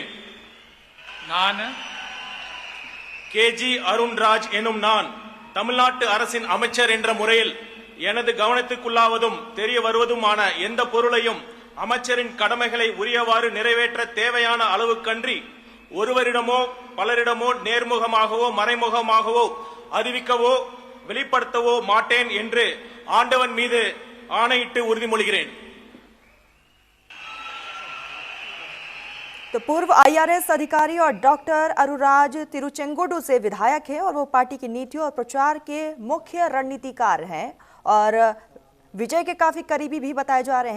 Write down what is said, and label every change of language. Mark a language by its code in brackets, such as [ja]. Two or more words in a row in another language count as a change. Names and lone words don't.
[ta] நான் KG அருண்ராஜ் எனும் நான் தமிழ்நாட்டு அரசின் அமைச்சர் என்ற முறையில் எனது கவனத்துக்குள்ளாவதும் தெரிய வருவதுமான எந்த பொருளையும் அமைச்சரின் கடமைகளை உரியவாறு நிறைவேற்ற தேவையான அளவுக்கன்றி ஒருவரிடமோ பலரிடமோ நேர்முகமாகவோ மறைமுகமாகவோ அறிவிக்கவோ வெளிப்படுத்தவோ மாட்டேன் என்று ஆண்டவன் மீது ஆணையிட்டு உறுதிமொழிகிறேன். [hi] तो पूर्व IRS अधिकारी और डॉक्टर अरुराज तिरुचेंगोडू से विधायक है और वो पार्टी की नीतियों और प्रचार के मुख्य रणनीतिकार हैं और विजय के काफी करीबी भी बताए जा रहे हैं।